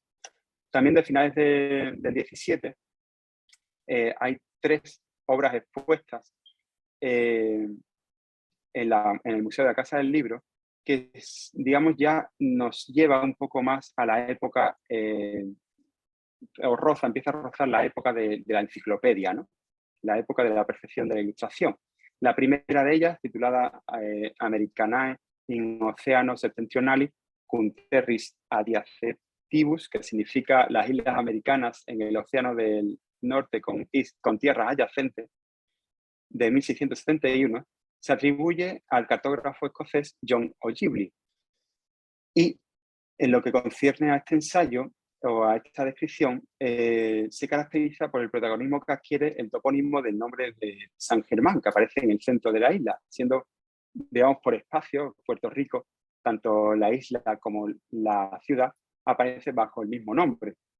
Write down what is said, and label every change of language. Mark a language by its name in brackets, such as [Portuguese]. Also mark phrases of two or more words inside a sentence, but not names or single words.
[Spanish] También de finales del 17 hay 3 obras expuestas en el Museo de la Casa del Libro, que, digamos, ya nos lleva un poco más a la época, empieza a rozar la época de la enciclopedia, ¿no? La época de la perfección de la ilustración. La primera de ellas, titulada Americanae in Oceano Septentrionali cum terris adiacentibus, que significa las islas americanas en el océano del norte con tierras adyacentes, de 1671, se atribuye al cartógrafo escocés John O'Gibbly. Y en lo que concierne a este ensayo o a esta descripción, se caracteriza por el protagonismo que adquiere el topónimo del nombre de San Germán, que aparece en el centro de la isla, siendo, digamos, por espacio, Puerto Rico, tanto la isla como la ciudad, aparece bajo el mismo nombre.